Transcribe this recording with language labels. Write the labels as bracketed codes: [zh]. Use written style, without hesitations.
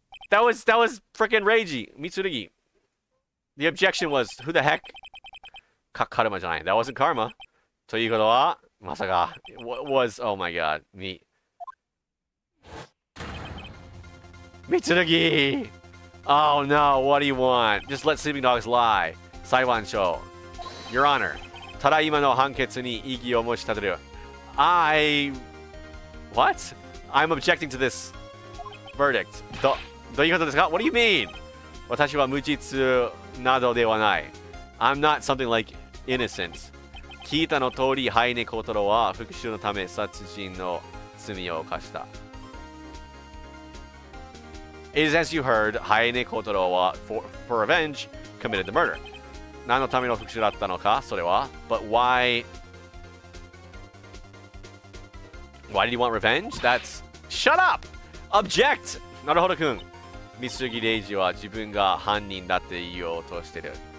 [en] That was freaking Reiji, Mitsurugi. The objection was, who the heck? Karma [ja] じゃない. [en] That wasn't Karma. [ja] ということは、まさか、 [en] was, oh my god, Mitsurugi! Oh no, what do you want? Just let sleeping dogs lie. [ja] 裁判所. [en] Your Honor, [ja] ただ今の判決に異議を申し立てる. [en] What? I'm objecting to this verdict. [ja] どういうことですか? [en] What do you mean? [ja] 私は無実などではない. [en] I'm not something like innocent. [ja] 聞いたの通り、ハイネコトロは復讐のため殺人の罪を犯した. [en] It is as you heard, Haine Kotaro wa, for revenge, committed the murder. [ja] 何のための復讐だったのか、それは. [en] But why did he want revenge? That's... Shut up! Object! なるほどくん. [ja] Mitsurugi Reijiは自分が犯人だって言おうとしてる.